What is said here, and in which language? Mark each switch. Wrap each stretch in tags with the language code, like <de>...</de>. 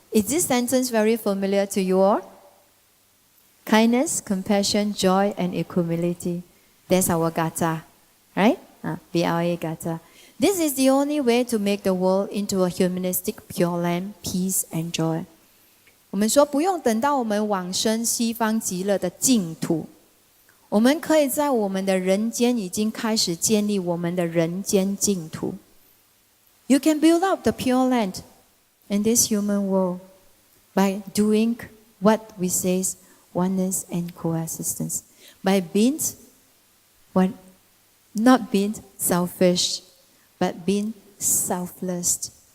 <en>Is this sentence very familiar to you all? Kindness, compassion, joy, and equanimity. That's our gata, right? BLA gata. This is the only way to make the world into a humanistic pure land, peace and joy.</en> <zh>我们说不用等到我们往生西方极乐的净土，我们可以在我们的人间已经开始建立我们的人间净土。</zh> <en>You can build up the pure land in this human world by doing what we say is oneness and coexistence. By not being selfish, but being selfless.</en>